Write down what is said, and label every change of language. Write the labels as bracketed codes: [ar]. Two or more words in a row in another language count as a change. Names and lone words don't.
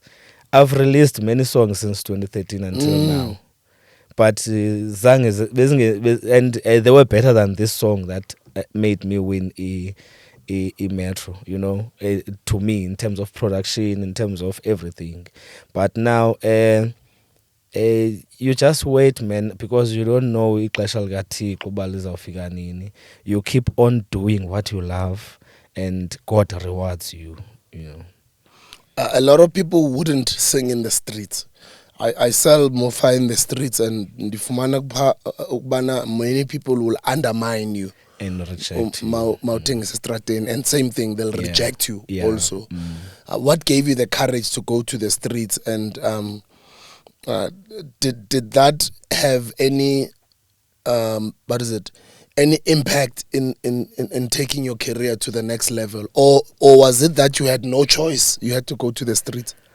[en] I've released many songs since 2013 until now, but and they were better than this song that made me win a Metro, to me, in terms of production, in terms of everything. But now you just wait, man, because you don't know [xh] ixesha likaThixo uba lizawufika nini. [en] You keep on doing what you love and God rewards you, A lot of people wouldn't sing in the streets. I sell mofa in the streets, and [xh] ndifumana ukubana [en] many people will undermine you and reject you. [xh] Mauthengisa estrateni, [en] and same thing, they'll reject you also. What gave you the courage to go to the streets, and did that have any any impact in taking your career to the next level, or was it that you had no choice, you had to go to the streets?